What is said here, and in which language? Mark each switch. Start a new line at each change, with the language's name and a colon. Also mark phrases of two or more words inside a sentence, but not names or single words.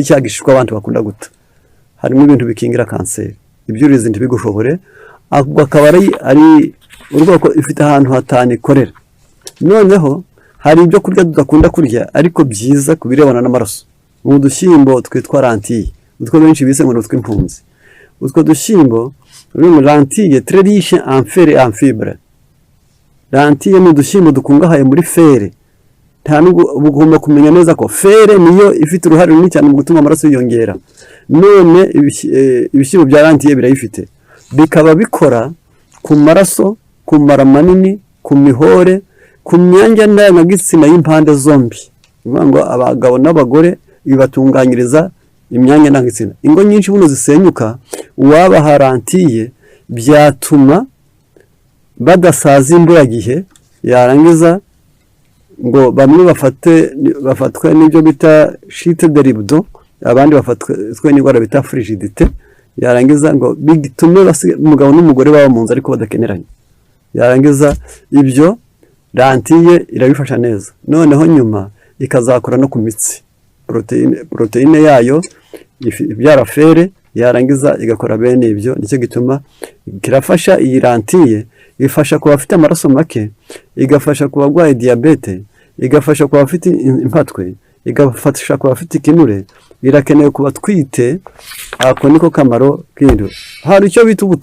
Kinyarwanda: cya gishishwa abantu bakunda guta harimo ibintu bikingira kanseri ibyuririzi ntibigushobore akaba ari urwoko ifite ahantu hatanu ikorera noneho hari ibyo kurya tudakunda kurya ariko byiza kubirebana n'amaraso mu dushyimbo twitwa lentille utwo benshi bise ngo n'utwo impunzi utwo dushyimbo urimo lentille
French: très riche en fer et en fibre
Kinyarwanda: lentille ni udushyimbo dukungahaye muri fere nta nubwo ugomba kumenya neza ko fere niyo ifite uruhare runini cyane mu gutuma amaraso yiyongera none ibishyimbo bya lentille birayifite bikaba bikora ku maraso ku mara manini ku mihore ku myanya ndangagitsina y'impande zombi bivuga ngo abagabo n'abagore bibatunganyiriza imyanya ndangagitsina ingo nyinshi buno zisenyuka uwabaha lentille byatuma badasaza imburagihe yarangiza ngo bamwe bafatwe n'ibyo bita
French: chute de libido
Kinyarwanda: abandi bafatwe n'indwara bita frigidité yarangiza ngo bitume umugabo n'umugore baba mu nzu ariko badakeneranye yarangiza ibyo lentille irabifasha neza noneho nyuma ikazakora no ku mitsi proteine yayo ibyara fere yarangiza igakora bene ibyo nicyo gituma kirafasha iyi lentille ifasha ku bafite amaraso make igafasha ku barwaye diabete igafasha ku bafite impatwe igafasha ku bafite ikinure irakenewe ku batwite ako niko kamaro k'indyo hari icyo bita